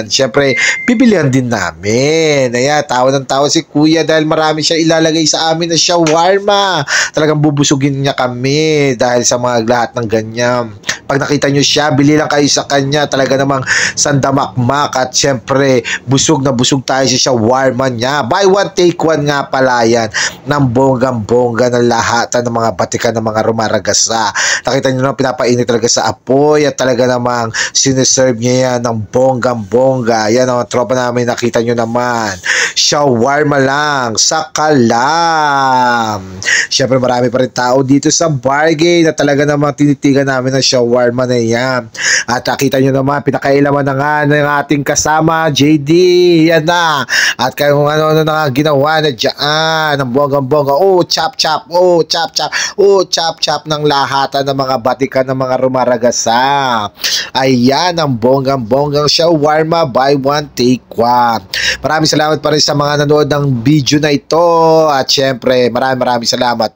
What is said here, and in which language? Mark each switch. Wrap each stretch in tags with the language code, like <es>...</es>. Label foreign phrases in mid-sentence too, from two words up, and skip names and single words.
<tl>Siyempre, bibilihan din namin. Ayan, tao ng tao si Kuya dahil marami siya ilalagay sa amin na shawarma. Talagang bubusugin niya kami dahil sa mga lahat ng ganyan. Pag nakita nyo siya, bili lang kayo sa kanya. Talaga namang sandamakmak. At syempre, busog na busog tayo sa shawarma niya.</tl> <en>Buy one, take one</en> <tl>nga pala yan. Ng bonggang-bongga ng lahatan ng mga batikan ng mga rumaragasa. Nakita nyo naman, pinapainit talaga sa apoy. At talaga namang siniserve niya yan ng bonggang-bongga. Yan ang tropa namin, nakita nyo naman. Shawarma lang sa Kalam. Syempre, marami pa rin tao dito sa bargain na talaga namang tinitigan namin ng shawarma na yan. At nakita nyo naman, pinakailaman na nga ng ating kasama, JD. Yan na. At kung ano-ano na nga ginawa na dyan, ng bonggang-bongga. Oh, chop-chop. Oh, chop-chop. Oh, chop-chop ng lahatan ng mga batikan ng mga rumaragasa. Ayan, ang bonggang-bonggang shawarma.</tl> <en>Buy one, take one.</en> <tl>Maraming salamat pa rin sa mga nanood ng video na ito. At syempre, maraming salamat.</tl>